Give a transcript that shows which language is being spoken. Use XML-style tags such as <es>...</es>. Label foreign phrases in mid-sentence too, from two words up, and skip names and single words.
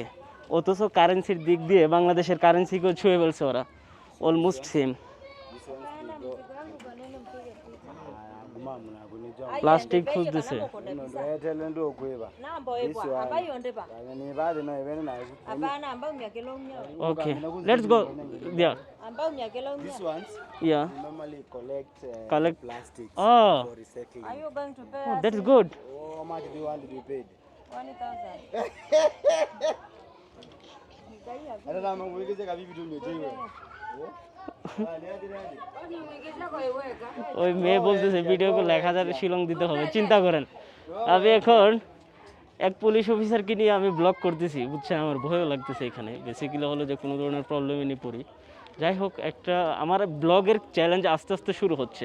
<bn>অথচ কারেন্সির দিক দিয়ে বাংলাদেশের কারেন্সিকেও ছুঁয়ে ফেলছে ওরা,</bn> <en>almost same.</en> <bn>প্লাস্টিক খুঁজতেছে। ওকে,</bn> <en>let's go there. These ones Yeah. normally collect Collect. plastics Oh, for recycling. Are you going to pay oh us that's good. How much do you want to be paid? 1,000?</en> <sw>Hata kama mwekeze kavipi tu umejewe.</sw> <bn>ওই মেয়ে বলতেছে ভিডিও করলে 1000 শিলং দিতে হবে। চিন্তা করেন, আমি এখন এক পুলিশ অফিসারকে নিয়ে আমি ব্লগ করতেছি, বুঝছেন? আমার ভয়ও লাগতেছে এখানে। বেসিক্যালি হলো যে কোনো ধরনের প্রবলেমে নিয়ে পড়ি। যাই হোক, একটা আমার ব্লগের চ্যালেঞ্জ আস্তে আস্তে শুরু হচ্ছে।</bn>